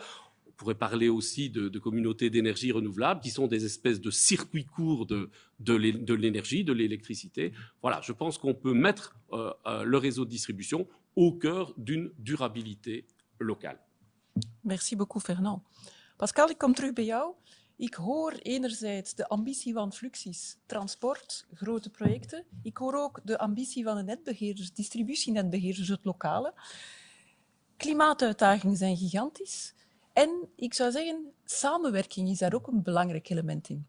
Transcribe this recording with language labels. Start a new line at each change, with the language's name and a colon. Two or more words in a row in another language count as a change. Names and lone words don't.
French: On pourrait parler aussi de communautés d'énergie renouvelable, qui sont des espèces de circuits courts de l'énergie, de l'électricité. Voilà, je pense qu'on peut mettre le réseau de distribution au cœur d'une durabilité locale. Merci beaucoup, Fernand.
Dutch: Pascal, ik kom terug bij jou. Ik hoor enerzijds de ambitie van Fluxys, transport, grote projecten. Ik hoor ook de ambitie van de netbeheerders, distributienetbeheerders, het lokale. Klimaatuitdagingen zijn gigantisch. En ik zou zeggen, samenwerking is daar ook een belangrijk element in.